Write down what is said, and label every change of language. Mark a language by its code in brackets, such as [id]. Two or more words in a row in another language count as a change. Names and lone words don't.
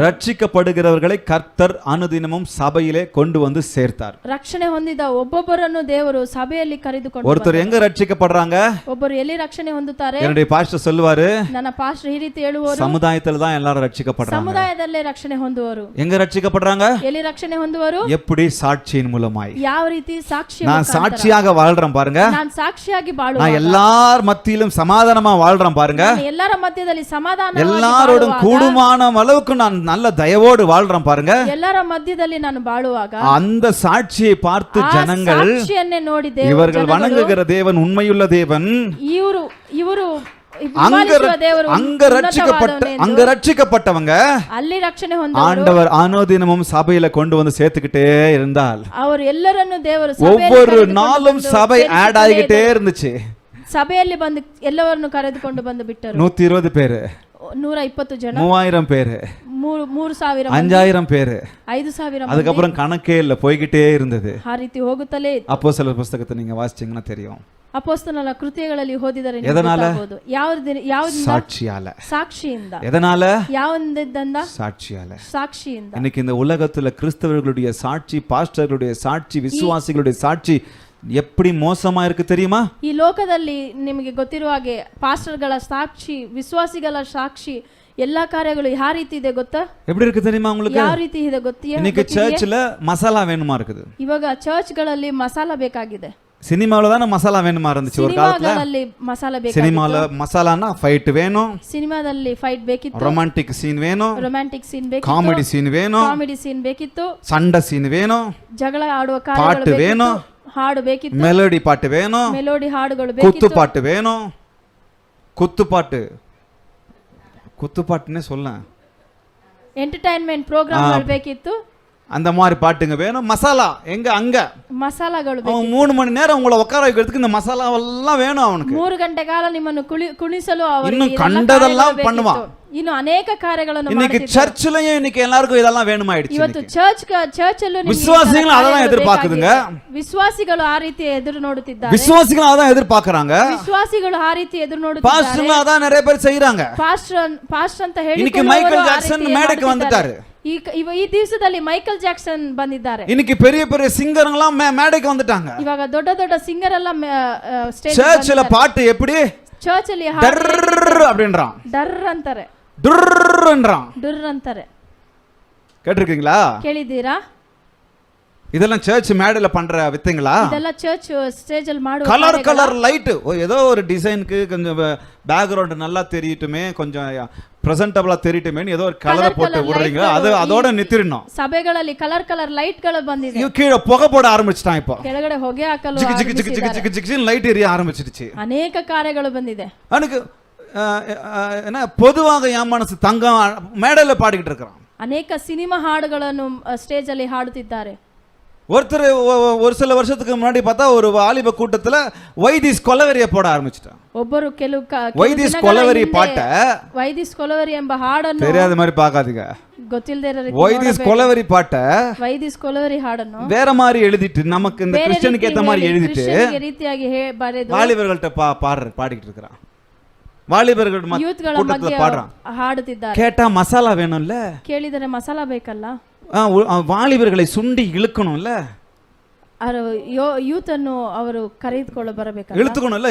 [ta] ரட்சிக்கப்படுகிறவர்களை கர்த்தர் அனுதினமும் சபையிலே கொண்டு வந்து சேர்த்தார். [kn] ರಕ್ಷಣೆ ಹೊಂದಿದ ಒಬ್ಬೊಬ್ಬರನ್ನು ದೇವರು ಸಭೆಯಲ್ಲಿ ಕರೆದುಕೊಂಡು [ta] ஒருத்தர் எங்க ரட்சிக்கப்படுறாங்க? [kn] ಒಬ್ಬರು ಎಲ್ಲಿ ರಕ್ಷಣೆ ಹೊಂದುತ್ತಾರೆ? [ta] என்னுடைய பாஸ்டர் சொல்லுவாரு, [kn] ನನ್ನ ಪಾಸ್ಟರ್ ಈ ರೀತಿ ಹೇಳುವರು, [ta] சமுதாயத்துல தான் எல்லாரும் ரட்சிக்கப்படுறாங்க. [kn] ಸಮುದಾಯದಲ್ಲೇ ರಕ್ಷಣೆ ಹೊಂದುವರು. [ta] எங்க ரட்சிக்கப்படுறாங்க? [kn] ಎಲ್ಲಿ ರಕ್ಷಣೆ ಹೊಂದುವರು? [ta] எப்படி? சாட்சியின் மூலமாய். [kn] ಯಾವ ರೀತಿ? ಸಾಕ್ಷಿ. [ta] நான் சாட்சியாக வாழ்றேன் பாருங்க, [kn] ನಾನು ಸಾಕ್ಷಿಯಾಗಿ ಬಾಳುವ, [ta] நான் எல்லார் மத்தியிலும் சமாதானமா வாழ்றேன் பாருங்க, [kn] ಎಲ್ಲರ ಮಧ್ಯದಲ್ಲಿ ಸಮಾಧಾನ, [ta] எல்லாரோடும் கூடுமான அளவுக்கு நான் நல்ல தயவோடு வாழ்றேன் பாருங்க. [kn] ಎಲ್ಲರ ಮಧ್ಯದಲ್ಲಿ ನಾನು ಬಾಳುವಾಗ [ta] அந்த சாட்சியை பார்த்து ஜனங்கள், [kn] ಸಾಕ್ಷಿಯನ್ನೇ ನೋಡಿ [ta] இவர்கள் வணங்குகிற தேவன் உண்மையுள்ள தேவன், [kn] ಇವರು [ta] அங்க ரட்சிக்கப்பட்டவங்க [kn] ಅಲ್ಲಿ ರಕ್ಷಣೆ ಹೊಂದ [ta] ஆண்டவர் அனுதினமும் சபையில கொண்டு வந்து சேர்த்துக்கிட்டே இருந்தால், [kn] ಅವರು ಎಲ್ಲರನ್ನು ದೇವರು [ta] ஒவ்வொரு நாளும் சபை ஆட் ஆகிக்கிட்டே இருந்துச்சு. [kn] ಸಭೆಯಲ್ಲಿ ಬಂದು ಎಲ್ಲವರನ್ನು ಕರೆದುಕೊಂಡು ಬಂದು ಬಿಟ್ಟರು. [ta] 120 பேரு, [kn] 120 ಜನ, [ta] 3000 பேரு, [kn] 3000, [ta] 5000 பேரு, [kn] 5000. [ta] அதுக்கப்புறம் கணக்கே இல்ல, போய்கிட்டே இருந்தது. [kn] ಆ ರೀತಿ ಹೋಗುತ್ತಲೇ. [ta] அப்போஸ்தலர் புத்தகத்தை நீங்க வாசிச்சீங்கன்னா தெரியும். [kn] ಅಪೊಸ್ತಲರ ಕೃತ್ಯಗಳಲ್ಲಿ ಓದಿದರೆ [ta] ಎದನಾಲ? [kn] ಯಾವ್ದು? [ta] சாட்சியால. [kn] ಸಾಕ್ಷಿಯಿಂದ. [ta] எதனால? [kn] ಯಾವ್ದರಿಂದ? [ta] சாட்சியால. [kn] ಸಾಕ್ಷಿಯಿಂದ. [ta] இன்னைக்கு இந்த உலகத்துல கிறிஸ்தவர்களுடைய சாட்சி, பாஸ்டர்களுடைய சாட்சி, விசுவாசிகளுடைய சாட்சி எப்படி மோசமா இருக்கு தெரியுமா? [kn] ಈ ಲೋಕದಲ್ಲಿ ನಿಮಗೆ ಗೊತ್ತಿರುವ ಹಾಗೆ ಪಾಸ್ಟರ್ಗಳ ಸಾಕ್ಷಿ, ವಿಶ್ವಾಸಿಗಳ ಸಾಕ್ಷಿ, ಎಲ್ಲಾ ಕಾರ್ಯಗಳು ಯಾವ ರೀತಿ ಇದೆ ಗೊತ್ತಾ? [ta] எப்படி இருக்கு தெரியுமா உங்களுக்கு? [kn] ಯಾವ ರೀತಿ ಇದೆ ಗೊತ್ತಿಯಾ? [ta] இன்னைக்கு சர்ச்ல மசாலா வேணுமா இருக்குது. [kn] ಇವಾಗ ಚರ್ಚ್ಗಳಲ್ಲಿ ಮಸಾಲಾ ಬೇಕಾಗಿದೆ. [ta] சினிமாவுல தான மசாலா வேணுமா இருந்துச்சு ஒரு காலத்துல. [kn] ಸಿನಿಮಾಗಳಲ್ಲಿ ಮಸಾಲಾ ಬೇಕಾಗಿತ್ತು. [ta] சினிமால மசாலானா ஃபைட் வேணும், [kn] ಸಿನಿಮಾದಲ್ಲಿ ಫೈಟ್ ಬೇಕಿತ್ತು, [en] romantic scene [ta] வேணும், [en] romantic scene [kn] ಬೇಕಿತ್ತು, [en] comedy scene [ta] வேணும், [en] comedy scene [kn] ಬೇಕಿತ್ತು, [ta] சண்டை சீன் வேணும், [kn] ಜಗಳ ಆಡುವ [ta] பாட்டு [kn] ಕಾರ್ಯಗಳು [ta] வேணும், [kn] ಬೇಕಿತ್ತು, ಹಾಡು ಬೇಕಿತ್ತು, [ta] மெலோடி பாட்டு வேணும், [kn] ಮೆಲೋಡಿ ಹಾಡುಗಳು [ta] குத்து [kn] ಬೇಕಿತ್ತು, [ta] பாட்டு வேணும். குத்து பாட்டுன்னே சொல்ல, [en] entertainment programmes [kn] ಬೇಕಿತ್ತು, [ta] அந்த மாதிரி பாட்டுங்க வேணும். மசாலா எங்க? அங்க [kn] ಮಸಾಲಾಗಳು [ta] அவன் 3 மணி நேரம் உங்களை உட்கார வைக்கிறதுக்கு இந்த மசாலாவெல்லாம் வேணும் அவனுக்கு. [kn] 3 ಗಂಟೆ ಕಾಲ ನಿಮ್ಮನ್ನು ಕುಣಿಸಲು ಅವರು [ta] இன்னும் கண்டதெல்லாம் பண்ணுவான். [kn] ಇನ್ನು ಅನೇಕ ಕಾರ್ಯಗಳನ್ನು [ta] இன்னைக்கு சர்ச்சிலயும் இன்னைக்கு எல்லாருக்கும் இதெல்லாம் வேணுமாயிடுச்சு. [kn] ಇವತ್ತು ಚರ್ಚ್ ಅಲ್ಲೂ [ta] விசுவாசிகள் அதான் எதிர்பார்க்குதுங்க. [kn] ವಿಶ್ವಾಸಿಗಳು ಆ ರೀತಿ ಎದುರು ನೋಡುತ್ತಿದ್ದಾರೆ. [ta] விசுவாசிகள் அதான் எதிர்பார்க்கறாங்க. [kn] ವಿಶ್ವಾಸಿಗಳು ಆ ರೀತಿ ಎದುರು ನೋಡುತ್ತಿದ್ದಾರೆ. [ta] பாஸ்டர்ல அதான் நிறைய பேர் செய்றாங்க. [kn] ಪಾಸ್ಟರ್ ಅಂತ ಹೇಳಿ [ta] இன்னைக்கு மைக்கேல் ஜாக்சன் மேடைக்கு வந்துட்டாரு. [kn] ಈ ದಿವಸದಲ್ಲಿ ಮೈಕಲ್ ಜಾಕ್ಸನ್ ಬಂದಿದ್ದಾರೆ. [ta] இன்னைக்கு பெரிய பெரிய சிங்கர்ங்கலாம் மேடைக்கு வந்துட்டாங்க. [kn] ಇವಾಗ ದೊಡ್ಡ ದೊಡ್ಡ ಸಿಂಗರ್ ಎಲ್ಲ ಸ್ಟೇಜ್ [ta] சர்ச்சில பாட்டு எப்படி? [kn] ಚರ್ಚ್ ಅಲ್ಲಿ [ta] டர் அப்படின்றான். [kn] ಡರ್ ಅಂತಾರೆ, [ta] டுர்ன்றான். [kn] ಡುರ್ ಅಂತಾರೆ. [ta] கேட்டிருக்கீங்களா? [kn] ಕೇಳಿದ್ದೀರಾ? [ta] இதெல்லாம் சர்ச் மேடையில பண்ற வித்தைங்களா? [kn] ಇದೆಲ್ಲ [en] church stage [kn] ಅಲ್ಲಿ ಮಾಡುವ [en] colour light, [ta] ஏதோ ஒரு டிசைனுக்கு கொஞ்சம் பேக்ரவுண்ட் நல்லா தெரியட்டுமே, கொஞ்சம் பிரசன்டபிளா தெரியட்டுமே, ஏதோ ஒரு கலரை போட்டு விடுறீங்க, அது அதோட நித்திரணும். [kn] ಸಭೆಗಳಲ್ಲಿ [en] colour light [kn] ಗಳು ಬಂದಿದೆ. [ta] இவ கீழே புகை போட ஆரம்பிச்சிட்டான். இப்போ [kn] ಕೆಳಗಡೆ ಹೊಗೆ ಹಾಕಲು [ta] ஜிக் ஜிக் ஜிக் ஜிக் ஜிக் ஜிக் லைட் எரிய ஆரம்பிச்சிடுச்சு. [kn] ಅನೇಕ ಕಾರ್ಯಗಳು ಬಂದಿದೆ. [ta] எனக்கு என்ன பொதுவாக என் மனசு தங்கம் மேடையில பாடிக்கிட்டு இருக்கிறான். [kn] ಅನೇಕ ಸಿನಿಮಾ ಹಾಡುಗಳನ್ನು ಸ್ಟೇಜ್ ಅಲ್ಲಿ ಹಾಡುತ್ತಿದ್ದಾರೆ. [ta] ஒருத்தர் ஒரு சில வருஷத்துக்கு முன்னாடி பார்த்தா ஒரு வாலிப கூட்டத்துல வைதிஸ் கொலவெறிய போட ஆரம்பிச்சிட்டான். [kn] ಒಬ್ಬರು ಕೆಲವು [ta] வைதிஸ் கொலவெறி பாட்ட, [kn] ವೈದಿಸ್ ಕೊಲವರಿ ಎಂಬ ಹಾಡನ್ನು [ta] தெரியாத மாதிரி பார்க்காதீங்க. [kn] ಗೊತ್ತಿಲ್ಲದೆ ಇರೋ ರೀತಿ [ta] வைதிஸ் கொலவெறி பாட்ட [kn] ವೈದಿಸ್ ಕೊಲವರಿ ಹಾಡನ್ನು [ta] வேற மாதிரி எழுதிட்டு, நமக்கு இந்த கிறிஸ்டியனுக்கு ஏத்த மாதிரி எழுதிட்டு [kn] ರೀತಿಯಾಗಿ ಬರೆದು [ta] வாலிபர்கள்ட்ட பாடிக்கிட்டு இருக்கிறான். வாலிபர்கள் கூட்டத்துல பாடுறான். [kn] ಹಾಡುತ್ತಿದ್ದಾರೆ. [ta] கேட்டா மசாலா வேணும்ல, [kn] ಕೇಳಿದರೆ ಮಸಾಲಾ ಬೇಕಲ್ಲ, [ta] வாலிபர்களை சுண்டி இழுக்கணும்ல, [kn] ಯೂತ್ ಅನ್ನು ಅವರು ಕರೆದುಕೊಳ್ಳ ಬರಬೇಕಲ್ಲ,